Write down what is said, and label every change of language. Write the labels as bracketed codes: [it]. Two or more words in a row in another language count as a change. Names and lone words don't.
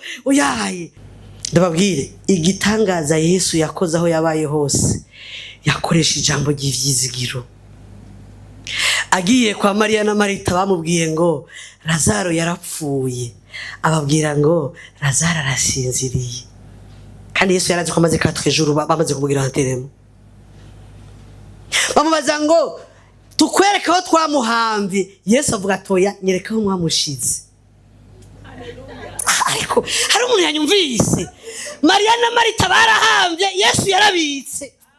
[rn] Oyaye, ndababwire igitangaza Yesu yakoze aho yabaye hose, yakoresha ijambo ry'ivyizigiro. Agiye kwa Maria na Marita bamubwiye ngo Lazaro yarapfuye, ababwira ngo Lazaro arasinziriye, kandi Yesu yarazi ko amaze 4 jours bamaze kumubwira anteremo. Bamubaza ngo tukwereka aho twamuhamvye. Yesu avuga atoya, nyereka aho mwamushize. Ariko hari umuntu yanyumvise. Maria na Marita barahamvye, Yesu yarabitse.